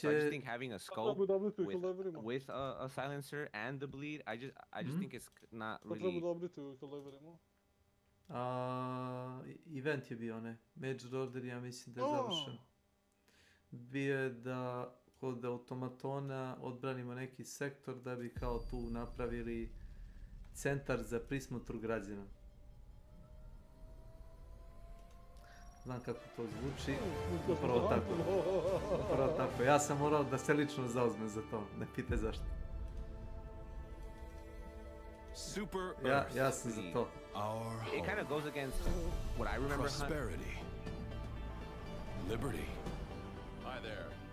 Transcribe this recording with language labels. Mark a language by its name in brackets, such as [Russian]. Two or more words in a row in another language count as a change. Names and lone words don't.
[English] So I just think having a scope with a silencer and the bleed, I just think it's not really. [Serbian] Event je bio ne. Major Order, ja mislim da je završen. Bio je da kod automatona odbranimo neki sektor da bi kao tu napravili centar za prismotru građana. Znam kako to zvuči, upravo tako. Ja sam morao da se lično zauzmem za to, ne pite zašto. Ja sam za to. [English] It kind of goes against what I remember. Prosperity. Liberty. Hi there.